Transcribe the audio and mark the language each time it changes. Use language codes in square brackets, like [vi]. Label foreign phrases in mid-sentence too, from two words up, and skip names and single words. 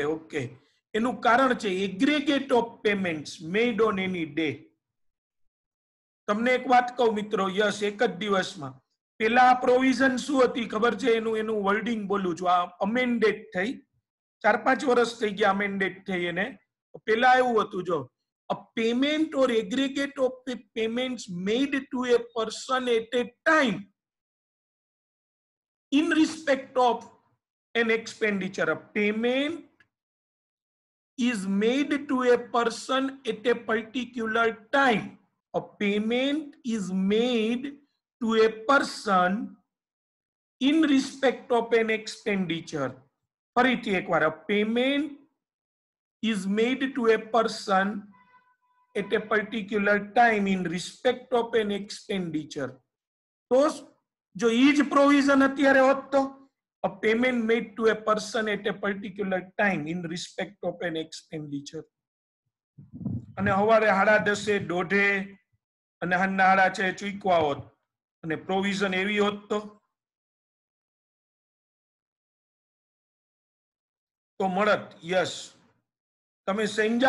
[en] ઓકે, [gu] એનું કારણ છે [en] aggregate of payments made on any day. [gu] તમને એક વાત કહું મિત્રો, યસ, એક જ દિવસમાં. પેલા પ્રોવિઝન શું હતી ખબર છે? એનું વર્ડિંગ બોલું છું. આ અમેન્ડેડ થઈ, 4-5 વર્ષ થઈ ગયા અમેન્ડેડ થઈ એને. પેલા એવું હતું, જો, [en] a payment or aggregate of payments made to a person at a time in respect of an expenditure. A payment is made to a person at a particular time. A payment is made to a person in respect of an expenditure. [gu] ફરીથી એકવાર, [en] a payment is made to a person at a particular time in respect of an expenditure. [gu] તો જો ઈ જ પ્રોવિઝન અત્યારે હોત તો [en] a payment made to a person at a particular time in respect of an expenditure. [gu] અને સવારે 10:30, 1:30 અને 6:30 ચૂકવા હોત અને પ્રોવિઝન એવી હોત તો મળત. યસ, તમે સમજ્યા?